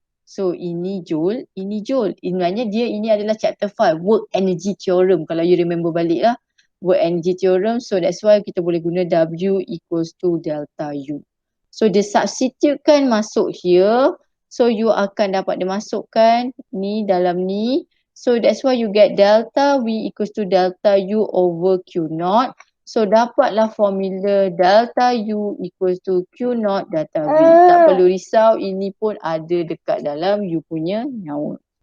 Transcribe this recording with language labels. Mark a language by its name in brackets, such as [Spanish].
[Malay] So ini joule, ini joule. Maknanya dia ini adalah chapter 5, work energy theorem. [English] Kalau you remember balik lah, work energy theorem. So that's why [Malay] kita boleh guna [English] W equals to delta U. [Malay] So dia substitutekan masuk here. So you akan dapat dimasukkan ni dalam ni. [English] So that's why you get delta V equals to delta U over Q naught. [Malay] So dapatlah formula delta U equals to Q naught delta V. Tak perlu risau, ini pun ada dekat dalam you punya nyawa.